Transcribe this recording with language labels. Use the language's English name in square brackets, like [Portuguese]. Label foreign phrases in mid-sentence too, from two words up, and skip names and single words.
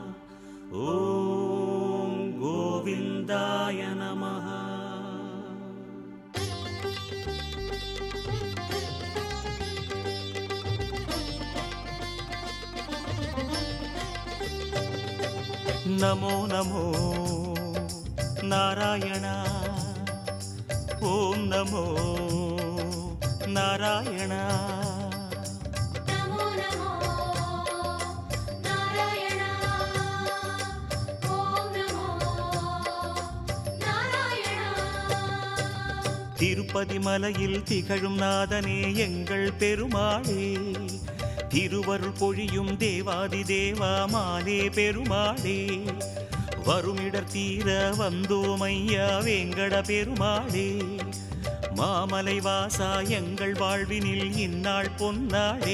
[Sanskrit] ॐ गोविन्दाय नमः नमो नमो नारायण ॐ नमो नारायण नमो नमो नारायण ओम नमो नारायण [Tamil] திருப்பதி மலையில் திகழும் நாதனே எங்கள் பெருமாளே திருவருள் பொழியும் தேவாதி தேவா மாலே பெருமாளே வருமிடர் தீர வந்தோம் ஐயா வேங்கட பெருமாளே மாமலை வாசா எங்கள் வாழ்வினில் இந்நாள் பொன்னாளே